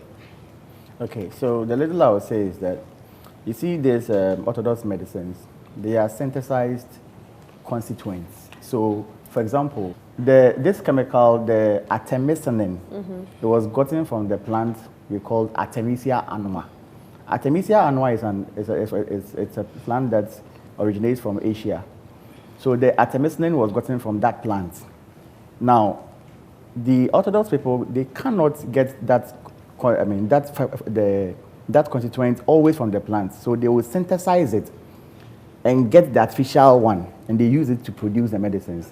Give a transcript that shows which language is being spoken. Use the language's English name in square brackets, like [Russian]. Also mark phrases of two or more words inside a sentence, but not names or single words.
[English] Okay, so the little I would say is that, you see these orthodox medicines, they are synthesized constituents. So, for example, this chemical, the artemisinin, it was gotten from the plant we call Artemisia annua. Artemisia annua is a plant that originates from Asia. So the artemisinin was gotten from that plant. Now, the orthodox people, they cannot get that constituent always from the plant. So they will synthesize it and get the artificial one, and they use it to produce the medicines.